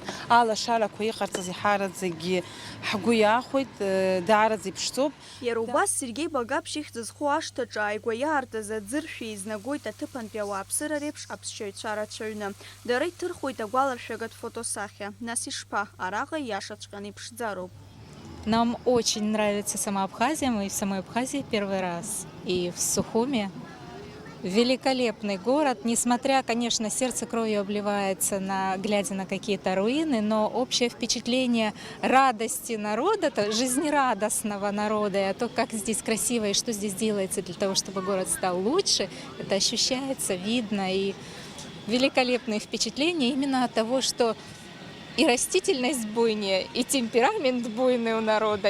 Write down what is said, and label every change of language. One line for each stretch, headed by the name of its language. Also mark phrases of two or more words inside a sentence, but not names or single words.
Abkhazian: Алашарақәа иҟарҵаз иҳараӡагьы ҳгәы иаахәеит, даараӡа иԥшӡоуп. Иара убас Сергеи Багаԥшь ихьӡ зху ашҭаҿы ааигәа иаартыз аӡыршәа изнагоит аҭыԥантәи ауааԥсыра реиԥш аԥсшьаҩцәа рацәаҩны. Дара иҭырхуеит агәаларшәагатә фотосахьа. Нас ишԥа, араҟа ииашаҵәҟьаны иԥшӡароуп.
Russian: Нам очень нравится сама Абхазия, мы в самой Абхазии первый раз. И в Сухуме великолепный город, несмотря, конечно, сердце кровью обливается, глядя на какие-то руины, но общее впечатление радости народа, жизнерадостного народа, и то, как здесь красиво и что здесь делается для того, чтобы город стал лучше, это ощущается, видно, и великолепные впечатления именно от того, что и растительность буйнее, и темперамент буйный у народа.